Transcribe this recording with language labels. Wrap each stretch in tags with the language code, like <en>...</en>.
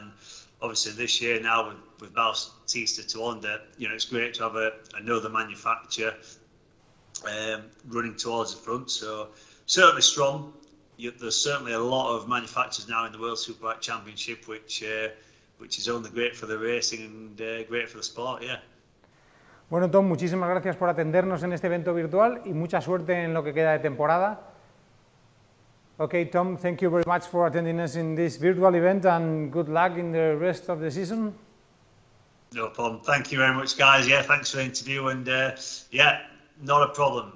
<en>And obviously this year now with Bautista to Honda, it's great to have another manufacturer running towards the front. So certainly strong. There's certainly a lot of manufacturers now in the World Superbike Championship, which is only great for the racing and great for the sport, yeah.</en> <es>Bueno, Tom, muchísimas gracias por atendernos en este evento virtual y mucha suerte en lo que queda de temporada.</es> <en>Okay, Tom, thank you very much for attending us in this virtual event, and good luck in the rest of the season. No problem. Thank you very much, guys. Yeah, thanks for the interview, and yeah, not a problem.</en>